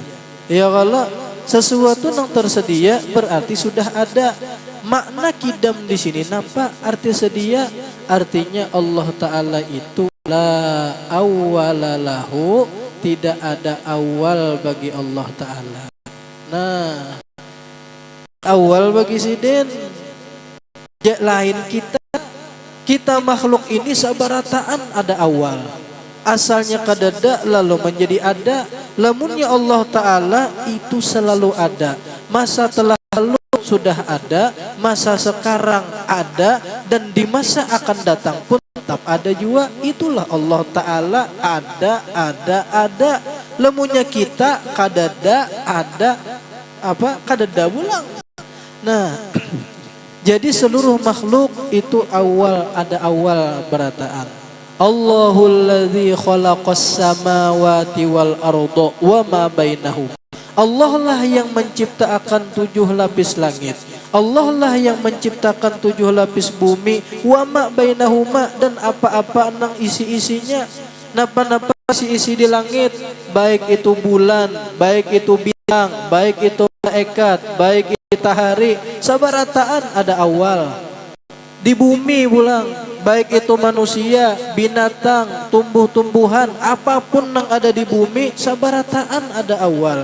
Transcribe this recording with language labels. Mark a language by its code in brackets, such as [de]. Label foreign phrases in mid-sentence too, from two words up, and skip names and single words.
[bjn] Ya kalau sesuatu yang tersedia berarti sudah ada. Makna kidam di sini napa? Arti sedia artinya Allah Ta'ala itu [ar] لا أول له, [bjn] tidak ada awal bagi Allah Ta'ala. Nah awal bagi sidin lain kita makhluk ini sabarataan ada awal. Asalnya kadada lalu menjadi ada. Lamunnya Allah Ta'ala itu selalu ada. Masa telah lalu sudah ada, masa sekarang ada, dan di masa akan datang pun tetap ada juga. Itulah Allah Ta'ala ada. Lamunnya kita kadada ada kadada ulang. Nah jadi seluruh makhluk itu ada awal berataan. [ar] الله الذي خلق السماوات والأرض وما بينهم. [bjn] Allah lah yang menciptakan 7 lapis langit. Allah lah yang menciptakan 7 lapis bumi, [ar] وما بينهما, [bjn] dan apa-apa nang isi-isinya. Napa-napa isi di langit, baik itu bulan, baik itu bintang, baik itu malaikat, baik itu matahari, sabarataan ada awal. Di bumi pulang, baik itu manusia, binatang, tumbuh-tumbuhan, apapun yang ada di bumi, sabarataan ada awal.